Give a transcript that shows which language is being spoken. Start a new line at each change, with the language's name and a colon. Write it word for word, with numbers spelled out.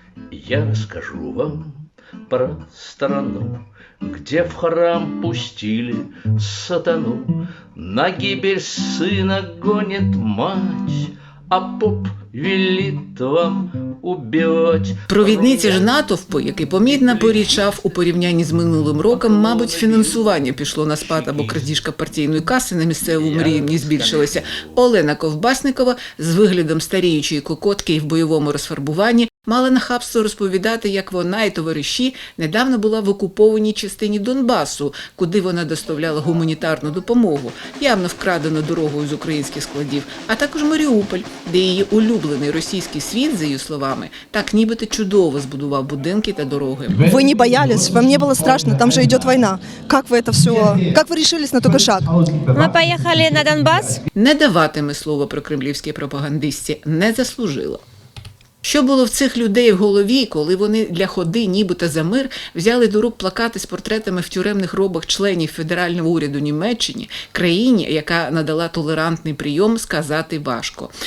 Russian: Я расскажу вам про страну, где в храм пустили сатану, на гибель сына гонит мать, а поп велит вам убивать.
Ukrainian: Провідниці ж натовпу, який помітно порічав у порівнянні з минулим роком, мабуть, фінансування пішло на спад або крадіжка партійної каси на місцевому рівні збільшилася. Олена Ковбасникова з виглядом старіючої кокотки і в бойовому розфарбуванні мала нахабство розповідати, як вона і товариші недавно була в окупованій частині Донбасу, куди вона доставляла гуманітарну допомогу, явно вкрадену дорогою з українських складів, а також Маріуполь, де її улюблений російський світ, за її словами, так нібито чудово збудував будинки та дороги.
Russian: Вы не боялись, вам не было страшно, там же идет война. Как вы это все, как вы решились на такой шаг? Мы поехали на Донбасс.
Ukrainian: Не даватиме слово про кремлівські пропагандисті, не заслужила. Що було в цих людей в голові, коли вони для ходи нібито за мир взяли до рук плакати з портретами в тюремних робах членів федерального уряду Німеччини, країні, яка надала толерантний прийом, сказати важко.